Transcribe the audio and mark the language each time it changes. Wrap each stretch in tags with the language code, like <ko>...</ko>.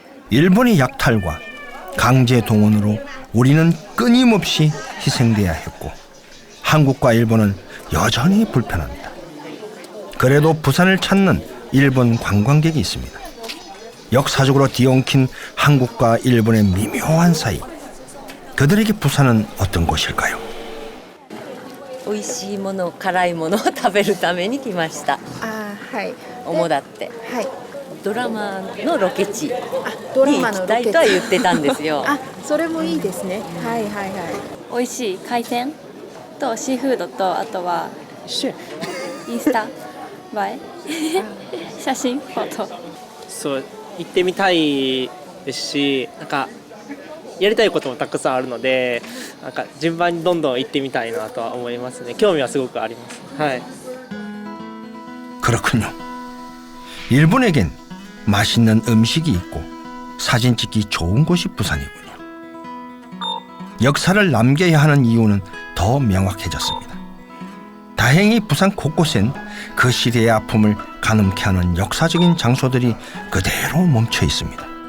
<ko>일본의 약탈과 강제 동원으로 우리는 끊임없이 희생돼야 했고 한국과 일본은 여전히 불편합니다. 그래도 부산을 찾는 일본 관광객이 있습니다. 역사적으로 뒤엉킨 한국과 일본의 미묘한 사이. 그들에게 부산은 어떤 곳일까요?</ko> <ja>美味しいもの、辛いものを食べるために来ました。はい。主だって。はい。ドラマのロケ地にドラ行きたいとは言ってたんですよ。それもいいですね。はいはいはい。美味しい海鮮とシーフードとあとはインスタ映え写真フォト。そう行ってみたいですし、なんかやりたいこともたくさんあるので、なんか順番にどんどん行ってみたいなとは思いますね。興味はすごくあります。はい。</ja> <ko>그렇군요. 일본에겐 맛있는 음식이 있고 사진 찍기 좋은 곳이 부산이군요. 역사를 남겨야 하는 이유는 더 명확해졌습니다. 다행히 부산 곳곳엔 그 시대의 아픔을 가늠케 하는 역사적인 장소들이 그대로 멈춰 있습니다.</ko>